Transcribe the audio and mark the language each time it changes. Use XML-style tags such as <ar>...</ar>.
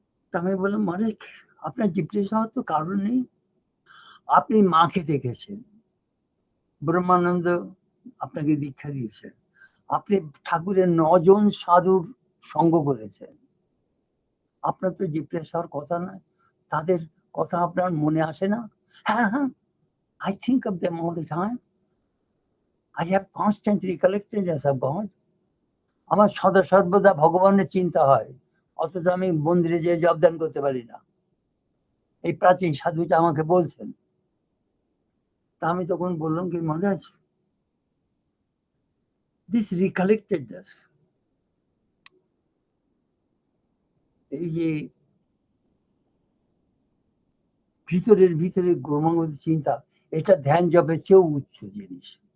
<bn>তা আমি বললাম, মানে আপনার ডিপ্রেস হওয়ার তো কারণ নেই। আপনি মাকে দেখেছেন, ব্রহ্মানন্দ আপনাকে দীক্ষা দিয়েছেন, আপনি ঠাকুরের 9 জন সাধুর সঙ্গ করেছেন, আপনার তো ডিপ্রেস হওয়ার কথা নয়। তাদের কথা আপনার মনে আসে না? হ্যাঁ হ্যাঁ,</bn> <en>I think of them all the time. I have constant recollections of God.</en> <bn>আমার সদা সর্বদা ভগবানের চিন্তা হয়, অথচ আমি মন্দিরে যেয়ে জপদান করতে পারি না। এই প্রাচীন সাধুটা আমাকে বলছেন। তা আমি তখন বললাম কি, মহারাজ,</bn> <en>this recollectedness,</en> <bn>এই যে ভিতরের ভিতরে ক্রমাগত চিন্তা, এটা ধ্যান জপের চেয়েও উচ্চ জিনিস।</bn>